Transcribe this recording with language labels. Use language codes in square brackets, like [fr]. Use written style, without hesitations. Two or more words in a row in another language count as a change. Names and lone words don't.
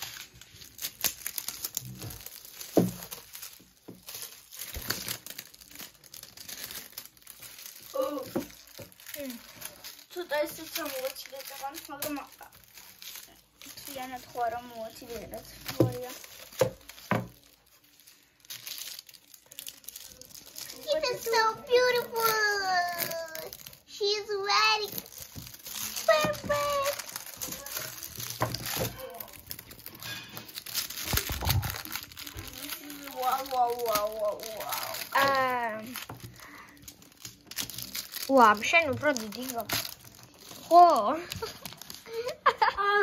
[ka] ცოტა ისიც მოვაჩილეთ აღარ, მაგრამ თლიანად ხო არა მოვაჩილეთ. მორია. [en] It is so beautiful. She's ready. Perfect. Wow. [ka] Wow, შენ უფრო დიდი გაქვს. ხო.